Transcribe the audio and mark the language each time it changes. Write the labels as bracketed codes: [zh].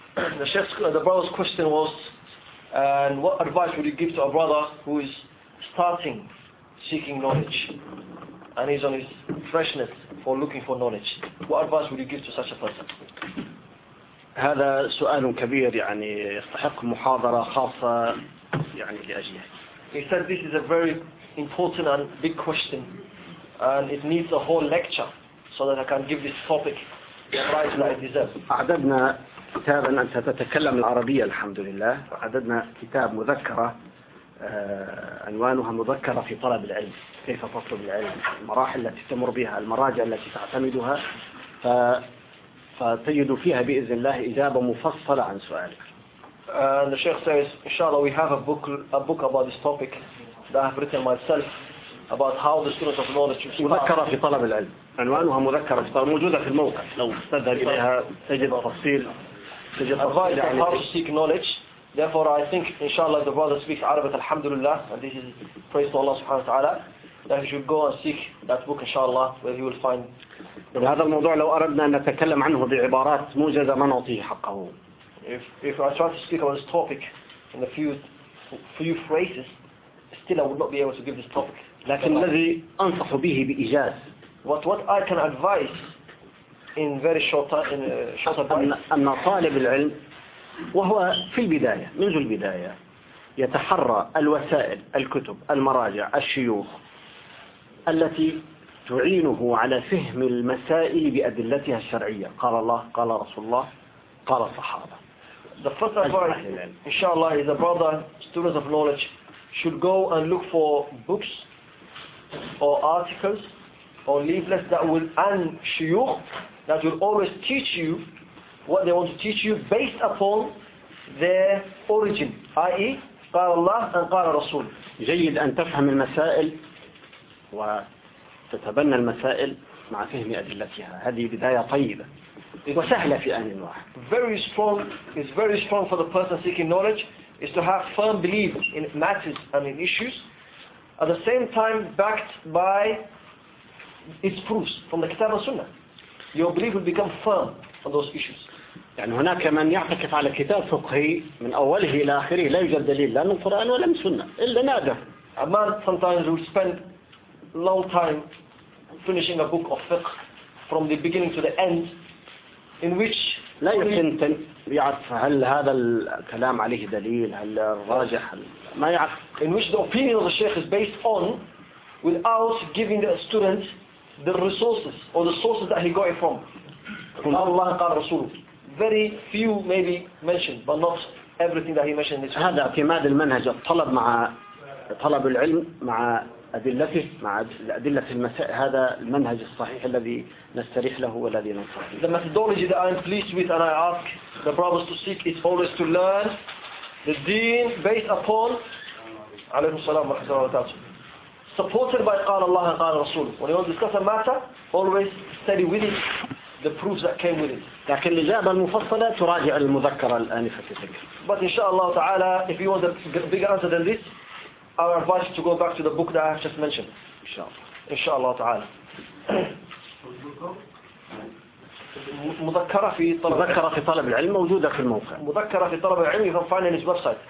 [en] And what advice would you give to a brother who is starting seeking knowledge and is on his freshness for looking for knowledge? What advice would you give to such a person? [ar] هذا سؤال كبير يعني يستحق محاضرة خاصة يعني لأجله. [en] He said this is a very important and big question and it needs a whole lecture so that I can give this topic the price that it deserves. [ar] أعددنا كتابا أنت تتكلم العربية الحمد لله. عددنا كتاب مذكرة عنوانها مذكرة في طلب العلم، كيف تطلب العلم، المراحل التي تمر بها، المراجع التي تعتمدها، فتجد فيها بإذن الله إجابة مفصلة عن سؤالك. [en] And the Sheikh says, inshallah, we have a book about this topic that I have written myself about how the students of knowledge should [ar] مذكرة في طلب العلم. عنوانها مذكرة موجودة في الموقع. لو تذهب إليها تجد تفصيل. [en] Advice on how to seek knowledge. Therefore, I think, inshallah, the brother speaks Arabic, alhamdulillah, and this is praise to Allah subhanahu wa ta'ala, that he should go and seek that book, inshallah, where he will find. [ar] هذا الموضوع لو أردنا أن نتكلم عنه بعبارات موجزة ما نعطيه حقه. [en] If I try to speak about this topic in a few phrases, still I would not be able to give this topic. [ar] لكن الذي أنصح به بإيجاز. [en] What I can advise in very short time, in a short advice. [ar] أن طالب العلم وهو في البداية منذ البداية يتحرى الوسائل الكتب المراجع الشيوخ التي تعينه على فهم المسائل بأدلتها الشرعية. قال الله، قال رسول الله، قال الصحابة. [en] The first advice, inshallah, is a brother, students of knowledge, should go and look for books or articles or leaflets that will and shuyukh that will always teach you what they want to teach you based upon their origin, i.e. [ar] قال الله and قال رسول. جيد أن تفهم المسائل وتتبنى المسائل مع فهم أدلتها. هذه بداية طيبة. [en] It's very strong for the person seeking knowledge is to have firm belief in matters and in issues at the same time backed by its proofs from the Kitab and Sunnah. Your belief will become firm on those issues. [ar] يعني هناك من يعتكف على كتاب فقهي من أوله إلى آخره لا يوجد دليل لا من القرآن ولا من السنة إلا نادر. [en] A man sometimes will spend long time finishing a book of fiqh from the beginning to the end in which [ar] لا يمكن أن يعرف هل هذا الكلام عليه دليل هل الراجح ما يعرف. [en] In which the opinion of the sheikh is based on without giving the student the resources or the sources that he got it from. [ar] الله قال رسوله. [en] Very few maybe mentioned but not everything that he mentioned in this. [ar] هذا اعتماد المنهج الطلب مع طلب العلم مع أدلته مع أدلة المساء. هذا المنهج الصحيح الذي نستريح له والذي ننصح به. [en] The methodology that I'm pleased with and I ask the brothers to seek is always to learn the deen based upon [ar] عليه السلام ورحمة الله وبركاته [en] supported by [ar] قال الله قال رسول. [en] When you discuss a matter always study with it the proofs that came with it. [ar] لكن الإجابة المفصلة تراجع المذكرة الآنفة في ذكر. [en] But [ar] إن شاء الله تعالى [en] if you want a bigger answer than this I would advise you to go back to the book that I have just mentioned. Inshallah. Inshallah ta'ala. [ar] مذكرة في طلب العلم موجودة في الموقع. [en] مذكرة في طلب العلم you can find on his website.